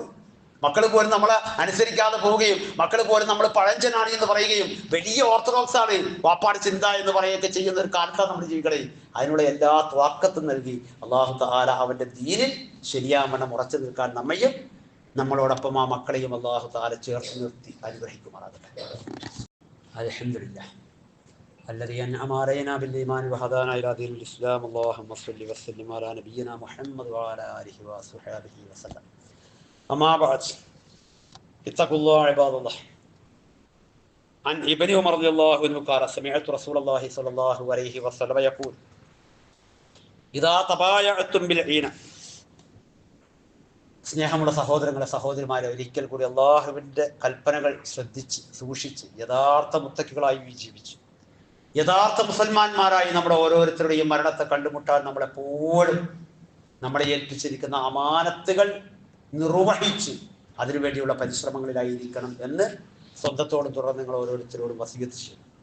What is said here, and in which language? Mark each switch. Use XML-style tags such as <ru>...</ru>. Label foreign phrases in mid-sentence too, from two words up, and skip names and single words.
<ml>മക്കൾ പോലും നമ്മളെ അനുസരിക്കാതെ പോവുകയും മക്കൾ പോലും നമ്മൾ പഴഞ്ചനാണ് എന്ന് പറയുകയും വലിയ ഓർത്തഡോക്സ് ആണ് വാപ്പാട് ചിന്ത എന്ന് പറയുകയൊക്കെ ചെയ്യുന്ന ഒരു കാലത്താണ് നമ്മൾ ജീവിക്കണേ. അതിനുള്ള എല്ലാ ത്വാക്കത്തും നൽകി</ml> <ar>الله تعالى</ar> <ml>അവന്റെ ദീനിൽ ശരിയാവണ്ണം ഉറച്ചു നിൽക്കാൻ നമ്മയും നമ്മളോടൊപ്പം ആ മക്കളെയും</ml> <ar>الله تعالى</ar> <ml>ചേർത്ത് നിർത്തി അനുഗ്രഹിക്കുമാറാകട്ടെ.</ml> <ar>അൽഹംദുലില്ലാഹ് الذي أنعم علينا بالإيمان وهدانا إلى دين الإسلام. اللهم صل وسلم على نبينا محمد وعلى آله وصحبه وسلم. أما بعد اتقوا الله عباد الله. عن ابن عمر رضي الله عنه قال سمعت رسول الله صلى الله عليه وسلم يقول إذا تبايعتم بالعينة.</ar> <ml>സ്നേഹമുള്ള സഹോദരങ്ങളെ, സഹോദരിമാരെ, ഒരിക്കൽ കൂടി അള്ളാഹുവിൻ്റെ കൽപ്പനകൾ ശ്രദ്ധിച്ച് സൂക്ഷിച്ച് യഥാർത്ഥ മുത്തക്കികളായി ജീവിച്ചു യഥാർത്ഥ മുസൽമാന്മാരായി നമ്മുടെ ഓരോരുത്തരുടെയും മരണത്തെ കണ്ടുമുട്ടാൻ നമ്മളെപ്പോഴും നമ്മളെ ഏൽപ്പിച്ചിരിക്കുന്ന അമാനത്തുകൾ നിർവഹിച്ച് അതിനുവേണ്ടിയുള്ള പരിശ്രമങ്ങളിലായിരിക്കണം എന്ന് സ്വന്തത്തോടും തുടർന്ന് നിങ്ങൾ ഓരോരുത്തരോടും വസിയത്ത് ചെയ്യും.</ml>